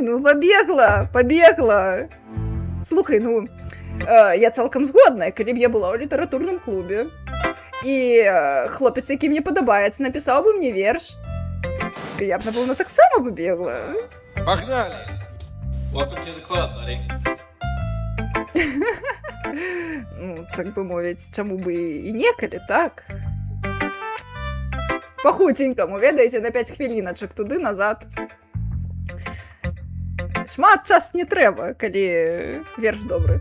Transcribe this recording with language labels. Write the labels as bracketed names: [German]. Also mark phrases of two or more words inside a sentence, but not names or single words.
[Belarusian] Ну, побегла! Слухай, ну, я цалкам згодная, калі б я была ў літаратурным клубе. І хлопец, які мне падабаецца, напісаў бы мне верш. Я б, напэўна, таксама побегла. Погнали! [English] Welcome to the club, buddy. [Belarusian] Ну, так бы мовіць, чаму бы і некалі, так? Па-хуценькаму, ведаеце, на 5 хвіліначак туды-назад. Шмат час не трэба, калі верш добры.